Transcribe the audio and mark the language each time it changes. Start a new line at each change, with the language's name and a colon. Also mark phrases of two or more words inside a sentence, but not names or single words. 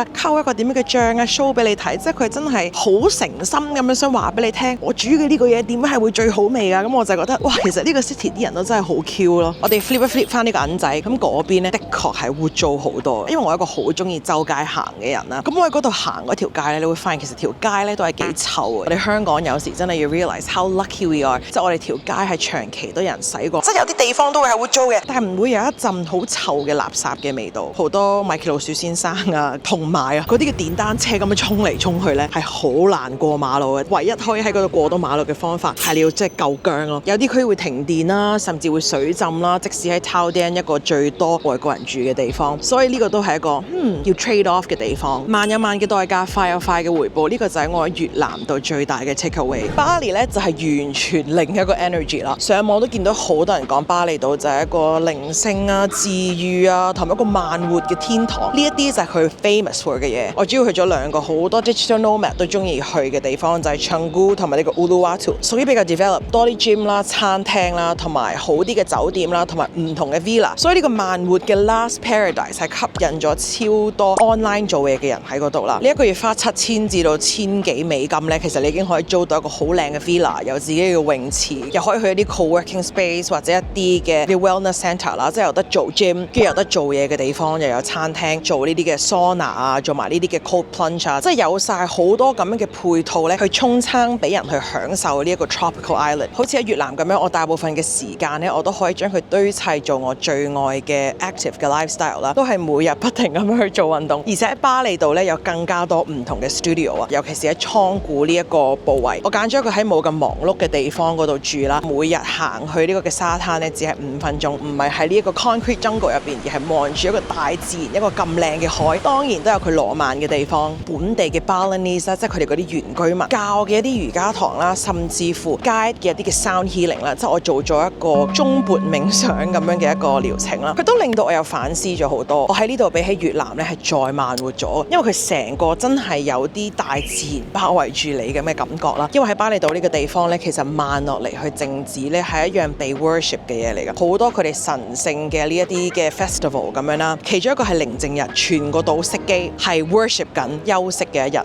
Cantonese: 溝一個點樣嘅醬啊 show 俾你睇，即係佢真係好誠心咁樣想話俾你聽，我煮嘅呢個嘢點樣係會最好味㗎？咁我就覺得哇，其實呢個 city 啲人都真係好 Q 咯。我哋 flip 一 flip 翻呢個銀仔，咁嗰邊呢，的確係污糟好多，因為我係一個好中意周街行嘅人啦。咁我喺嗰度行嗰條街咧，你會發現其實條街咧都係幾臭嘅。我哋香港有時真係要
English: realize how lucky we are，
Cantonese: 即係我哋條街係長期都有人洗過，即係有啲地方都會係污糟嘅，但係唔會有一陣好臭嘅垃圾嘅味道。好多米奇老鼠先生啊，同埋嗰啲嘅電單車咁樣衝嚟衝去咧，係好難過馬路嘅。唯一可以喺嗰度過到馬路嘅方法係你要即係夠薑咯。有啲區會停電啦，甚至會水浸啦。即使喺 Taoyuan 一個最多外國人住嘅地方，所以呢個都係一個要
English: trade off
Cantonese: 嘅地方。慢有慢嘅代價，快有快嘅回報。呢個就係我喺越南度最大嘅
English: take away。
Cantonese: 巴黎咧就係完全另一個 energy 啦。上網都見到好多人講巴厘島就係一個靈性啊、治癒啊，同埋一個慢活嘅天堂。呢一啲就係佢
English: famous for
Cantonese: 嘅嘢。我主要去咗兩個好多
English: digital nomad
Cantonese: 都中意去嘅地方，就係 Canggu 同埋呢個 Uluwatu， 屬於比較 develop 多啲 gym 啦、餐廳啦，同埋好啲嘅酒店啦，同埋唔同嘅 villa。所以呢個慢活嘅
English: last paradise
Cantonese: 係吸引咗超多 online 做嘢嘅人喺嗰度啦。呢一個月花7000至到1000幾美金咧，其實你已經可以租到一個好靚嘅 villa，有自己嘅泳池，又可以去一啲
English: co-working space
Cantonese: 或者一啲嘅
English: wellness centre
Cantonese: 啦，即係有得做 gym， 跟住有得做嘢嘅地方，又有餐廳做呢啲嘅 sauna 啊，做埋呢啲嘅
English: cold plunge
Cantonese: 啊，即係有晒好多咁樣嘅配套咧，去沖餐俾人去享受呢一個
English: tropical island。
Cantonese: 好似喺越南咁樣，我大部分嘅時間咧，我都可以將佢堆砌做我最愛嘅 active 嘅 lifestyle 啦，都係每日不停咁樣去做運動。而且喺巴厘島咧有更加多唔同嘅 studio 啊，尤其是喺倉庫呢一個部位，我揀咗一個喺冇咁忙碌嘅地方嗰度住啦。每日行去呢個嘅沙灘咧，只係5分鐘，唔係喺呢一個
English: concrete jungle
Cantonese: 入邊，而係望住一個大自然，一個咁靚嘅海。當然都有佢浪漫嘅地方，本地嘅 Balinese 即係佢哋嗰啲原居民教嘅一啲瑜伽堂啦，甚至乎 guide 嘅一啲嘅
English: sound healing
Cantonese: 啦，即係我做咗一個中缽冥想咁樣嘅一個療程啦。佢都令到我有反思咗好多。我喺呢度比起越南咧係再慢活咗，因為佢成個真係有啲大自然包圍住你咁嘅感覺啦。因為喺巴厘島呢個地方咧，其實慢落嚟去靜止咧係一樣被 worship 嘅嘢嚟㗎。好多佢哋神聖嘅呢一啲嘅 festival 咁樣啦，其中一個係寧靜日，全個島熄機係 worship 緊休息嘅一日。